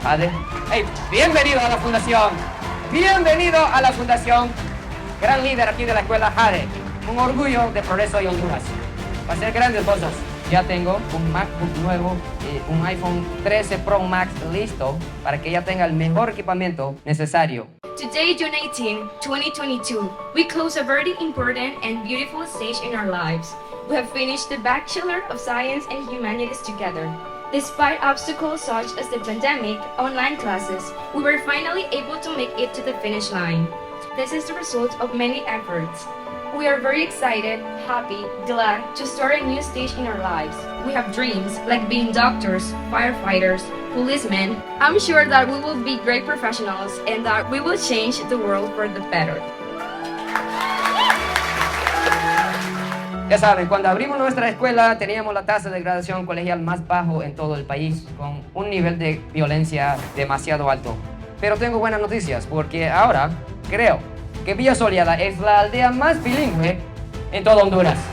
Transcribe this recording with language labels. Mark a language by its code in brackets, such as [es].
[es] Jade, hey, bienvenido a la fundación, bienvenido a la fundación, gran líder aquí de la escuela Jade, un orgullo de Progreso y Honduras, va a hacer grandes cosas. Ya tengo un MacBook nuevo, un iPhone 13 Pro Max listo para que ella tenga el mejor equipamiento necesario. [en] Today, June 18, 2022, we close a very important and beautiful stage in our lives. We have finished the Bachelor of Science and Humanities together. Despite obstacles such as the pandemic, online classes, we were finally able to make it to the finish line. This is the result of many efforts. We are very excited, happy, glad to start a new stage in our lives. We have dreams like being doctors, firefighters, policemen. I'm sure that we will be great professionals and that we will change the world for the better. [es] Ya saben, cuando abrimos nuestra escuela teníamos la tasa de graduación colegial más bajo en todo el país, con un nivel de violencia demasiado alto. Pero tengo buenas noticias, porque ahora creo que Villa Soleada es la aldea más bilingüe en todo Honduras.